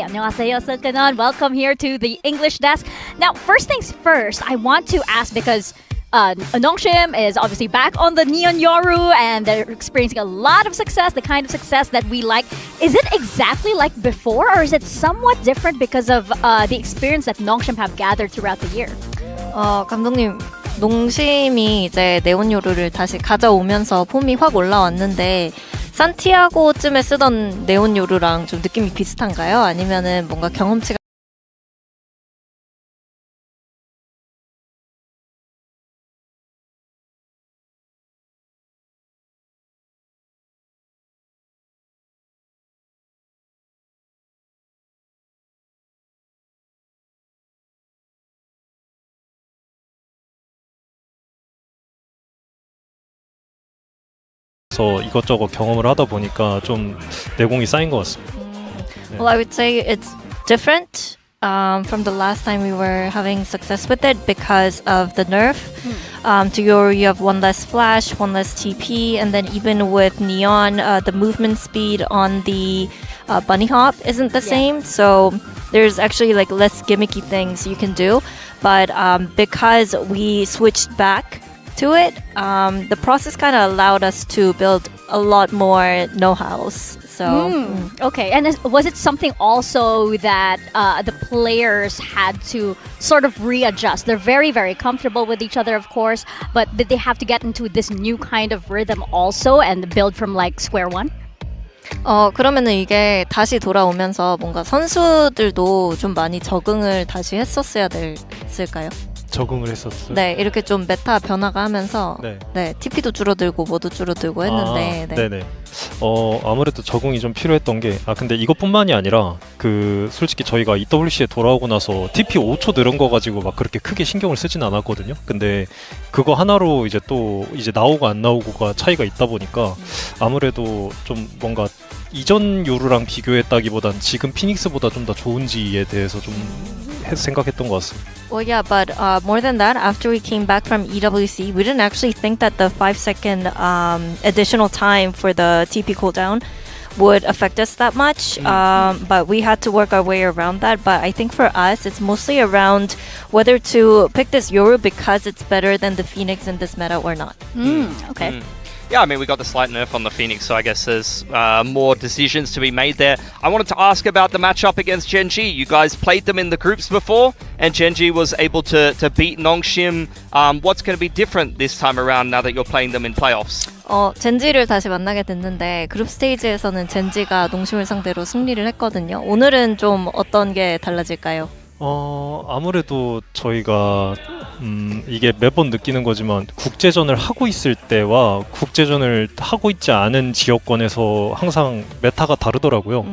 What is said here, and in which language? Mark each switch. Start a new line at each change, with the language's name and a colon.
Korean: 안녕하세요,
English: Silkanon. Welcome here to the English desk. Now, first things first, I want to ask because Nongshim is obviously back on the Neon Yoru and they're experiencing a lot of success, the kind of success that we like. Is it exactly like before or is it somewhat different because of the experience that Nongshim have gathered throughout the year?
Korean: 감독님, 농심이 이제 네온요루를 다시 가져오면서 폼이 확 올라왔는데 산티아고쯤에 쓰던 네온요루랑 좀 느낌이 비슷한가요? 아니면은 뭔가 경험치가 그래서 이것저것 경험을 하다 보니까 좀 내공이 쌓인 것 같습니다.
English: Well, I would say it's different from the last time we were having success with it because of the nerf. To Yoru, you have one less flash, one less TP, and then even with Neon, the movement speed on the bunny hop isn't the same. So there's actually like less gimmicky things you can do. But because we switched back to it, the process kind of allowed us to build a lot more know-hows. So Okay, and was it something also that the players had to sort of readjust? They're very, very comfortable with each other, of course, but did they have to get into this new kind of rhythm also and build from like square one?
Korean: 그러면은 이게 다시 돌아오면서 뭔가 선수들도 좀 많이 적응을 다시 했었어야 됐을까요? 적응을 했었어요. 네, 이렇게 좀 메타 변화가 하면서 네. TP도 줄어들고 뭐도 줄어들고 했는데 네네. 아무래도 적응이 좀 필요했던 게 근데 이것뿐만이 아니라 솔직히 저희가 EWC에 돌아오고 나서 TP 5초 늘은 거 가지고 막 그렇게 크게 신경을 쓰진 않았거든요. 근데 그거 하나로 이제 또 이제 나오고 안 나오고가 차이가 있다 보니까 아무래도 좀 뭔가 이전 요루랑 비교했다기보단 지금 피닉스보다 좀 더 좋은지에 대해서 좀 생각했던 것 같습니다.
English: Well, yeah, but more than that, after we came back from EWC, we didn't actually think that the 5-second additional time for the TP cooldown would affect us that much. But we had to work our way around that. But I think for us, it's mostly around whether to pick this Yoru because it's better than the Phoenix in this meta or not. Okay. Yeah, I mean, we got the slight nerf on the Phoenix, so I guess there's more decisions to be made there. I wanted to ask about the matchup against Gen.G. You guys played them in the groups before, and Gen.G was able to beat Nongshim. What's going to be different this time around now that you're playing them in playoffs?
Korean: 젠지를 다시 만나게 됐는데 그룹 스테이지에서는 젠지가 농심을 상대로 승리를 했거든요. 오늘은 좀 어떤 게 달라질까요? 아무래도 저희가 이게 매번 느끼는 거지만 국제전을 하고 있을 때와 국제전을 하고 있지 않은 지역권에서 항상 메타가 다르더라고요.